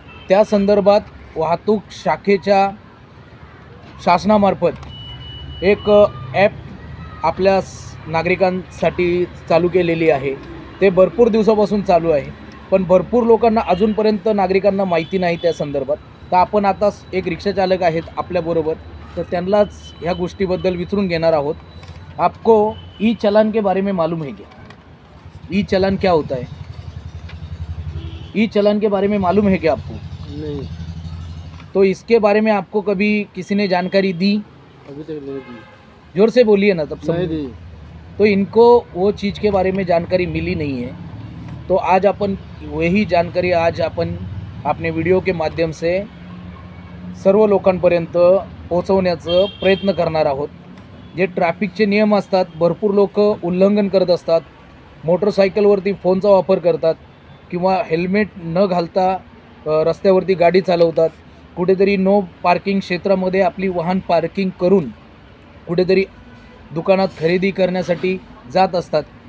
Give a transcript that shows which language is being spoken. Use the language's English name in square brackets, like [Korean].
[Marathi] त्या संदर्भात वाहतूक शाखेच्या शासनामार्फत एक ॲप आपल्या नागरिकांसाठी चालू केलेली आहे। ते भरपूर दिवसापासून चालू आहे, पण भरपूर लोकांना अजूनपर्यंत नागरिकांना माहिती नाही त्या संदर्भात। तर आपण आता एक रिक्षा चालक आहेत आपल्याबरोबर, तर त्यांनाच ह्या गोष्टीबद्दल विचारून घेणार आहोत। [Hindi] आपको ई चालान के बारे में मालूम है क्या? ई चालान क्या होता है? ई चालान के बारे में मालूम है क्या आपको? नहीं, तो इसके बारे में आपको कभी किसी ने जानकारी दी? अभी तक नहीं दी। जोर से बोलिए ना, तब नहीं समझ। दी। तो इनको वो चीज़ के बारे में जानकारी मिली नहीं है, तो आज अपन वही जानकारी आज अपन अपने व्हिडिओ के माध्यम से [Marathi] सर्व लोकांपर्यंत पोहोचवण्याचा प्रयत्न करणार आहोत। जे ट्रॅफिकचे नियम असतात, भरपूर लोक उल्लंघन करत असतात। मोटरसायकलवरती फोनचा वापर करतात किंवा हेल्मेट न घालता रस्त्यावरती गाडी चालवतात। कुठेतरी नो पार्किंग क्षेत्रामध्ये आपली वाहन पार्किंग करून कुठेतरी दुकानात खरेदी करण्यासाठी जात असतात।